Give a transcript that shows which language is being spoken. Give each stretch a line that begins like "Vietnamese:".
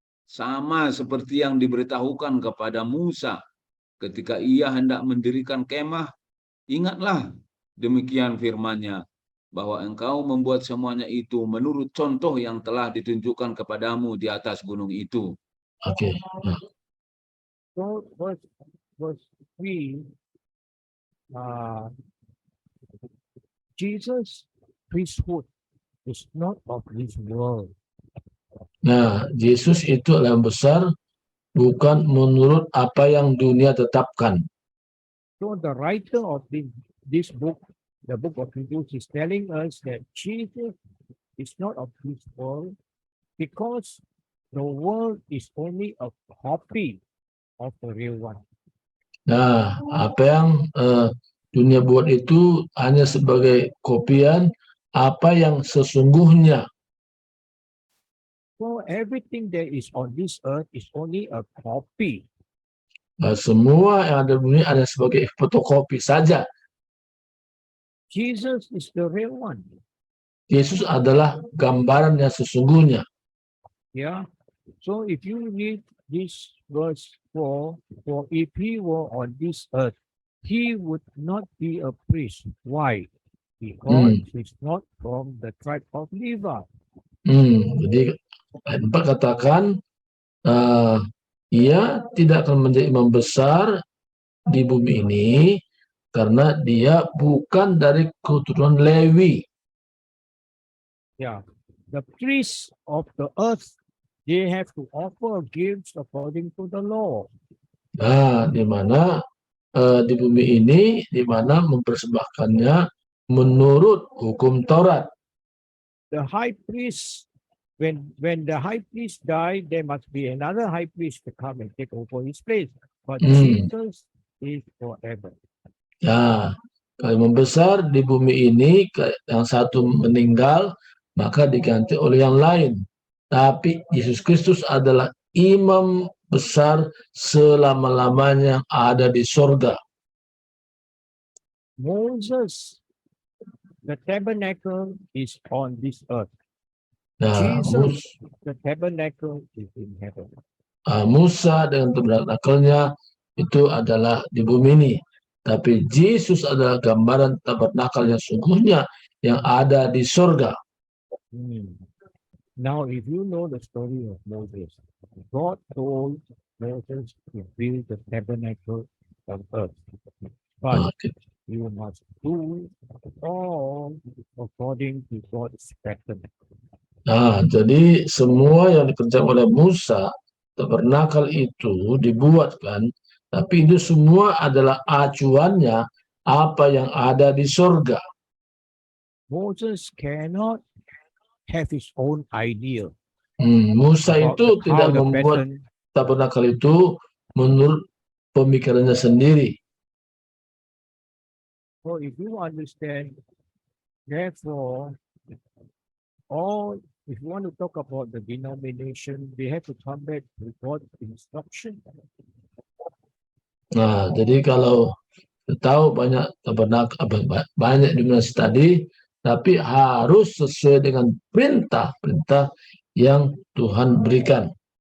Indonesian: Sama seperti yang diberitahukan kepada Musa ketika ia hendak mendirikan kemah. Ingatlah, demikian firman-Nya, bahwa engkau membuat semuanya itu menurut contoh yang telah ditunjukkan kepadamu di atas gunung itu. Oke.
English: So, verse 3, Jesus' priesthood is not of this world.
Indonesian: Nah, Yesus itu yang besar, bukan menurut apa yang dunia tetapkan.
English: So the writer of this book, the book of Hebrews, is telling us that Jesus is not of this world because the world is only a copy of the real one.
Indonesian: Nah, apa yang dunia buat itu hanya sebagai kopian apa yang sesungguhnya.
English: So everything that is on this earth is only a copy.
Indonesian: Semua yang ada di dunia ada sebagai fotokopi saja.
English: Jesus is the real one.
Indonesian: Yesus adalah gambaran yang sesungguhnya.
English: Yeah. So if you read this verse 4, for if he were on this earth, he would not be a priest. Why? Because he's not from the tribe of Levi.
Indonesian: Jadi ayat 4 katakan ia tidak akan menjadi imam besar di bumi ini karena dia bukan dari keturunan Lewi.
English: Yeah. The priests of the earth, they have to offer gifts according to the law.
Indonesian: Nah, di mana di bumi ini, di mana mempersembahkannya menurut hukum Taurat.
English: The high priest, when the high priest died, there must be another high priest to come and take over his place. But Jesus is forever.
Indonesian: Ya, kalau membesar di bumi ini, yang satu meninggal, maka diganti oleh yang lain. Tapi Yesus Kristus adalah imam besar selama-lamanya yang ada di surga.
English: Moses, the tabernacle is on this earth.
Indonesian: Nah,
English: Jesus, the tabernacle is in heaven.
Indonesian: Musa dengan tabernakelnya itu adalah di bumi ini. Tapi Yesus adalah gambaran tabernakel yang sungguhnya yang ada di surga.
English: Now, if you know the story of Moses, God told Moses to build the tabernacle on earth. But you must do all according to God's pattern.
Indonesian: Nah, jadi semua yang dikerjakan oleh Musa, tabernakel itu dibuatkan, tapi itu semua adalah acuannya apa yang ada di surga.
English: Moses cannot have his own idea.
Indonesian: Musa itu tidak membuat tabernakel itu menurut pemikirannya sendiri.
English: So if you understand, therefore, if you want to talk about the denomination, they have to come back to God's instruction.
Indonesian: Nah, jadi kalau tahu banyak tabernakel, banyak denominasi tadi, tapi harus sesuai dengan perintah-perintah yang Tuhan berikan.